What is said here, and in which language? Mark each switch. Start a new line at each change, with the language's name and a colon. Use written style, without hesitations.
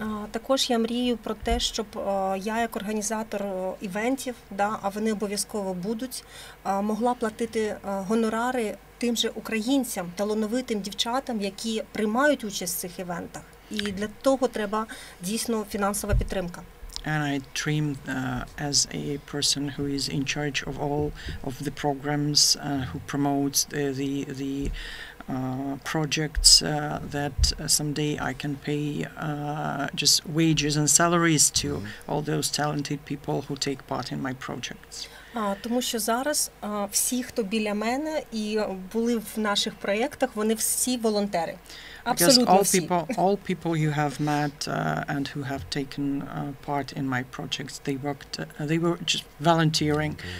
Ukrainian: Також я мрію про те, щоб я як організатор івентів, а вони обов'язково будуть, могла платити гонорари тим же українцям, талановитим дівчатам, які приймають участь в цих івентах. І для того треба дійсно фінансова підтримка.
English: And I dream as a person who is in charge of all of the programs, who promotes the projects, that someday I can pay just wages and salaries to all those talented people who take part in my projects.
Ukrainian: Тому що зараз всі, хто біля мене і були в наших проєктах, вони всі волонтери. Абсолютно всі.
English: Because all people you have met and who have taken part in my projects, they were just volunteering.